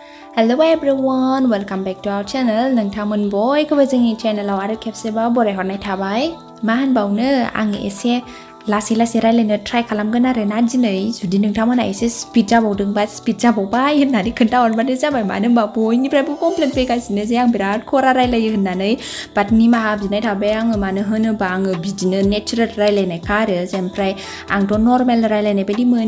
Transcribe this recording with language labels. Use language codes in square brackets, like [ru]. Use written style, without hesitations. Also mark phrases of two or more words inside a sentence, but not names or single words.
[en] Hello everyone, welcome back to our channel. [brx] Nwngtang बयखौबो जोंनि चेनेलाव आरो खेबसेबाव बरायहरनाय थाबाय। मा होनबावनो आङो एसे लासै रायलायनो ट्राइ खालामगोन आरो ना दिनै जुदि नोंथांमोना एसे स्पिड जाबावदोंबा स्पिड जाबावबाय होननानै खोन्थाहरबानो जाबाय मानो होनबा बयनिफ्रायबो कमप्लेन फैगासिनो जे आं बिराद खरा रायलायो होननानै बाट निमाहा बिनाय थाबाय आङो मानो होनोबा आङो बिदिनो नेचारेल रायलायनायखा आरो ओमफ्राय आंथ' नर्मेल रायलायनाय बायदि मोनो